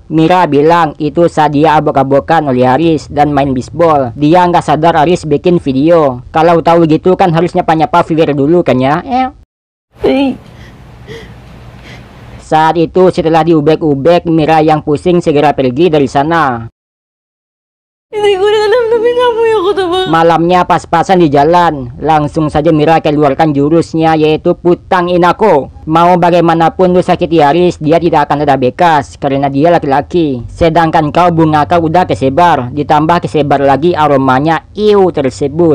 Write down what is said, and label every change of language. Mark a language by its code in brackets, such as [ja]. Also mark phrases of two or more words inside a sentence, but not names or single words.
[id] Mira bilang itu saat dia abok-abokan oleh Aris dan main bisbol. Dia nggak sadar Aris bikin video. Kalau tahu gitu kan harusnya nyapa viewer dulu kan ya? Saat itu setelah diubek-ubek, Mira yang pusing segera pergi dari sana. [tl] Hindi ko rin alam na binaboy ako diba? [id] Malamnya pas-pasan di jalan, langsung saja Mira keluarkan jurusnya yaitu [tl] putang inako. [id] Mau bagaimanapun lu sakiti Aris, dia tidak akan ada bekas karena dia laki-laki. Sedangkan kau bunga kau udah kesebar, ditambah kesebar lagi aromanya iu tersebut.